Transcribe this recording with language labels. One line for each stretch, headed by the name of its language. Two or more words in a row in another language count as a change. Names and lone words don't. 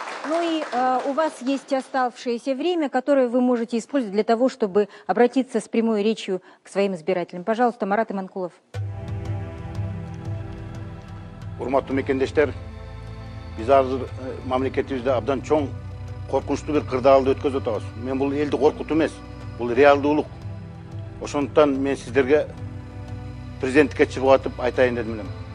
Russian: Ну и у вас есть оставшееся время, которое вы можете использовать для того, чтобы обратиться с прямой речью к своим избирателям. Пожалуйста, Марат Иманкулов.
Kyrgyz: Урматтуу мекендештер, биз азыр мамлекетибизде абдан чоң коркунучтуу бир кырдаалды өткөзүп атабыз. Мен бул элди коркутуу эмес, бул реалдуулук. Ошондуктан мен сиздерге президенттикке чыгып атып айтайын дедим элем.